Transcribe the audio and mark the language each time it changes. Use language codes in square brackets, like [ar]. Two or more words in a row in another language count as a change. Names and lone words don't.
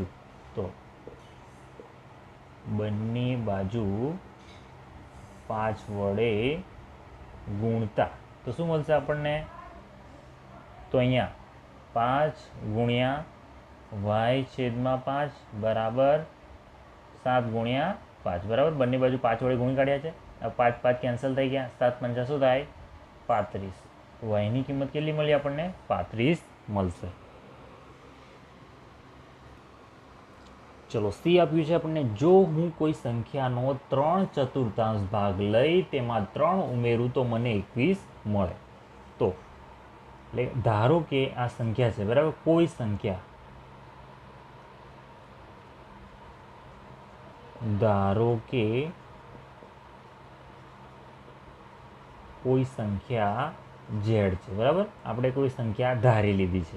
[gu] તો બંને બાજુ 5 વડે ગુણતા તો શું મળશે આપણને, તો અહીંયા 5 ગુણ્યા y/5 બરાબર 7 ગુણ્યા 5। બરાબર, બંને બાજુ 5 વડે ગુણી કાઢ્યા છે। 5 5 કેન્સલ થઈ ગયા, 7 પંચા શું થાય, 35। y ની કિંમત કેટલી મળી આપણને, 35 મળશે। ચાલો સી આપ્યું છે આપણને, જો હું કોઈ સંખ્યાનો 3/4 ભાગ લઈ તેમાં 3 ઉમેરું તો મને 21 મળે। तो એટલે ધારો કે આ સંખ્યા છે, બરાબર, કોઈ સંખ્યા, ધારો કે કોઈ સંખ્યા ઝેડ છે, બરાબર, આપણે કોઈ સંખ્યા ધારી લીધી છે.